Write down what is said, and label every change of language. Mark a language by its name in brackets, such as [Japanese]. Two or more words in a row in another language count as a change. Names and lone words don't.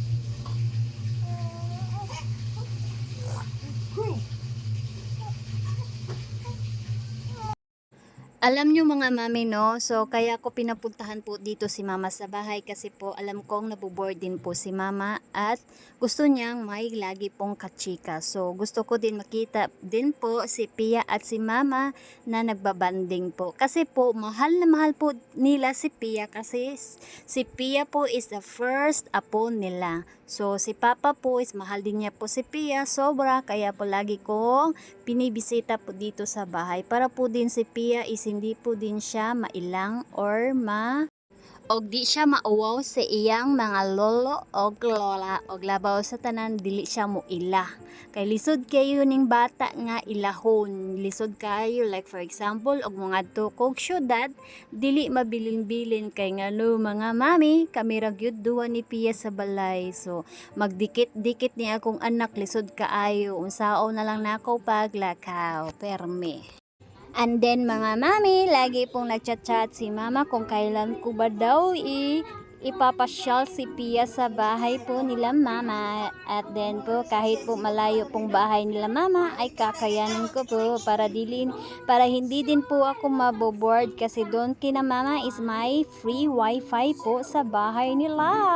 [Filipino] Alam nyo mga mami no, so kaya ko pinapuntahan po dito si mama sa bahay kasi po alam kong naboboard din po si mama at gusto niyang may lagi pong kachika. So gusto ko din makita din po si Pia at si mama na nagbabanding po. Kasi po mahal na mahal po nila si Pia kasi si Pia po [English] is the first [Filipino] apo nila. So si Papa po is mahal din niya po si Pia sobra kaya po lagi kong pinibisita po dito sa bahay para po din si Pia is hindi po din siya mailang or [Cebuano] og di siya mauwaw sa iyang mga lolo o lola og labaw sa tanan dili siya mo ila kay lisod kayo ning bata nga ilahon lisod kayo [English] like for example [Cebuano] og mga tukog syudad dili mabilin-bilin kay ngano mga mami kami ra gyud duwa ni Pia sa balay so magdikit-dikit ni akong anak lisod kaayo unsaon na lang nako paglakaw perme. [English] And then [Filipino] mga mami, lagi pong nagchat-chat si mama kung kailan ko ba daw ipapasyal si Pia sa bahay po nila mama. At then po kahit po malayo pong bahay nila mama ay kakayanin ko po para hindi din po ako maboboard kasi doon kina mama is may [English] free wifi [Filipino] po sa bahay nila.